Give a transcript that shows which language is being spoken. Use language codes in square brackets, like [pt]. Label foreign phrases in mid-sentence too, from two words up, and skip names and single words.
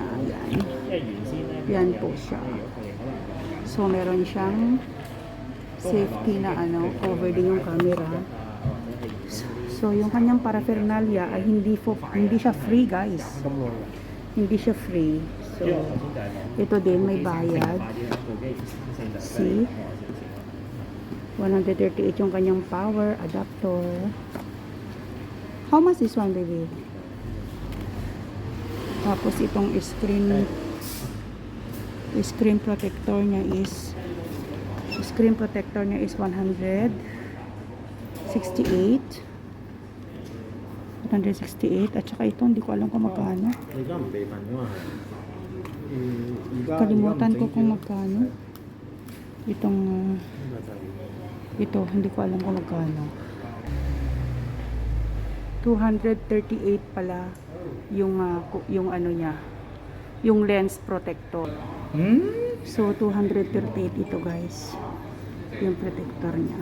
[tl] Yan. [yue] 因為原先咧， [tl] Yan po siya. So, meron siyang safety na ano, cover din yung camera. So, yung kanyang paraphernalia ay hindi siya free, guys. Hindi siya free. So, ito din may bayad. See? 138 yung kanyang [en] power adapter. How much is one, baby? [tl] Tapos itong [en] screen protector [tl] niya is 168. 168 at saka ito hindi ko alam kung magkano. [yue] 你而家唔備份㗎嘛係。 [tl] Kalimutan ko kung magkano. Itong ito hindi ko alam kung magkano. 238 pala yung ano niya, yung [en] lens protector. [tl] So 238 ito guys, yung protector niya.